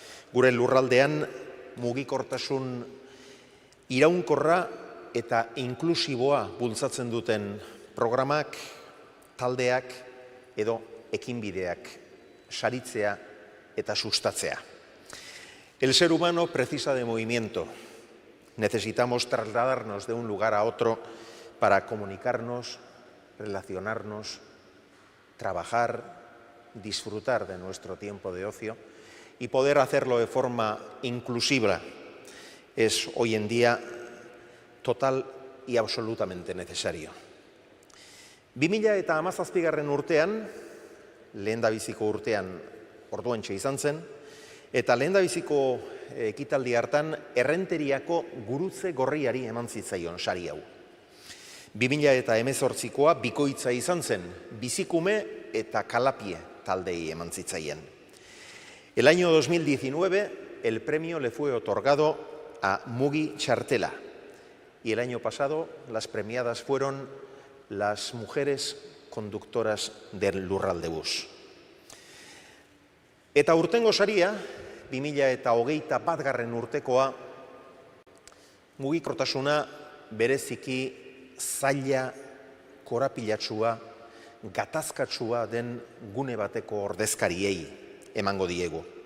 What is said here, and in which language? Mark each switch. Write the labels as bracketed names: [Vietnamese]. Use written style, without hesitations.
[Basque] Gure lurraldean mugikortasun iraunkorra eta inklusiboa bultzatzen duten programak, taldeak edo ekinbideak saritzea eta sustatzea. [Spanish] El ser humano precisa de movimiento. Necesitamos trasladarnos de un lugar a otro para comunicarnos, relacionarnos, trabajar, disfrutar de nuestro tiempo de ocio y poder hacerlo de forma inclusiva es hoy en día total y absolutamente necesario. [Basque] 2017 urtean, lehendabiziko urtean orduantxe izan zen, eta lehendabiziko ekitaldi hartan Errenteriako gurutze gorriari eman zitzaion sari hau. 2018koa bikoitza izan zen, bizikume eta kalapie taldei eman zitzaien. [Spanish] El año 2019 el premio le fue otorgado a Mugi Txartela y el año pasado las premiadas fueron las mujeres conductoras del Lurraldebus. [Basque] Eta urtengo saria, 2021 urtekoa, mugikortasuna bereziki zaila, korapilatsua, gatazkatsua den gune bateko ordezkariei emango diegu.